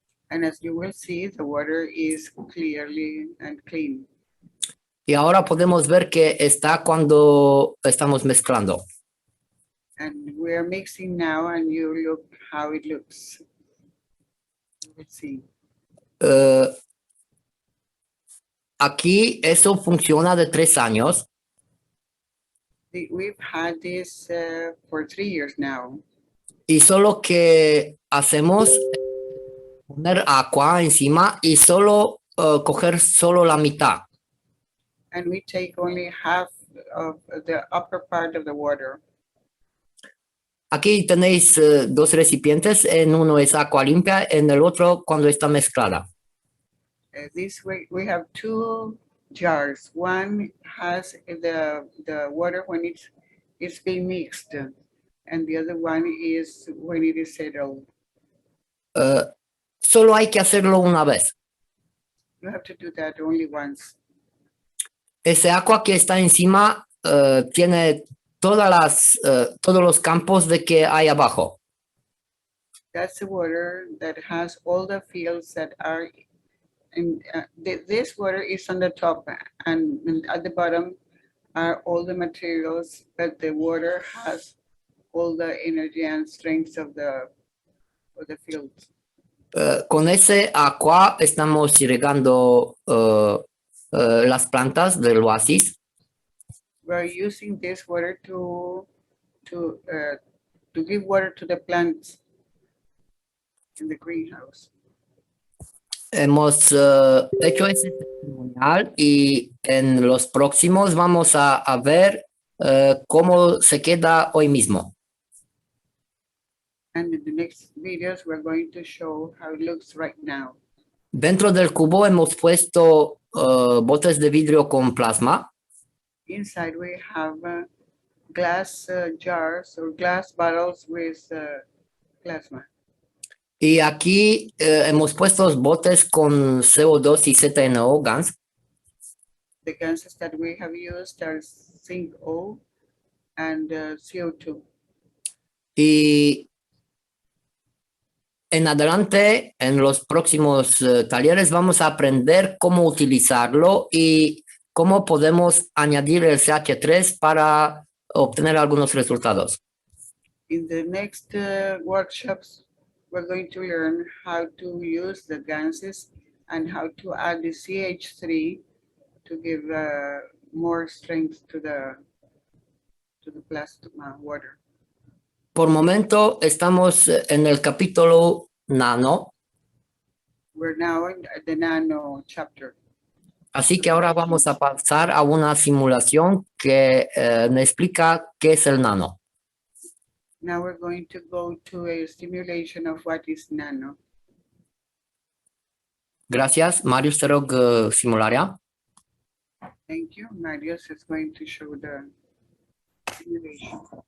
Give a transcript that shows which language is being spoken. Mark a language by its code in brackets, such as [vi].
[en] And as you will see, the water is clearly and clean. [es] Y ahora podemos ver que está cuando estamos mezclando. [en] And we are mixing now, and you look how it looks. Let's see. [es] Aquí eso funciona de 3 años. [en] We've had this for 3 years now. [es] Y solo que hacemos poner agua encima y solo coger solo la mitad. [en] And we take only half of the upper part of the water. [es] Aquí tenéis 2 recipientes, en uno es agua limpia, en el otro cuando está mezclada. [en] This way, we have two jars. One has the water when it's being mixed, and the other one is when it is settled. [es] Solo hay que hacerlo una vez. [en] You have to do that only once. [es] Ese agua que está encima tiene todos los campos de que hay abajo. [en] That's the water that has all the fields that are in, this water is on the top, and at the bottom are all the materials, but the water has all the energy and strengths of the fields. [es] Con ese agua estamos irrigando las plantas del oasis. [en] We're using this water to give water to the plants in the greenhouse. [es] Hemos hecho ese testimonial y en los próximos vamos a ver cómo se queda hoy mismo. [en] And in the next videos, we're going to show how it looks right now. [es] Dentro del cubo hemos puesto botes de vidrio con plasma. [en] Inside, we have glass jars or glass bottles with plasma. [es] Y aquí hemos puesto botes con CO2 y ZNO gas. [en] The gases that we have used are zinc O and CO2. [es] Y en adelante, en los próximos talleres, vamos a aprender cómo utilizarlo y cómo podemos añadir el CH3 para obtener algunos resultados. [en] In the next workshops, we're going to learn how to use the gases and how to add the CH3 to give more strength to the plasma water. [es] Por momento estamos en el capítulo nano, [en] We're now in the nano chapter. [es] así que ahora vamos a pasar a una simulación que me explica qué es el nano. [en] Now we're going to go to a simulation of what is nano. [es] Gracias. [ro] Marius, te rog simularea. [en] Thank you. Marius is going to show the simulation.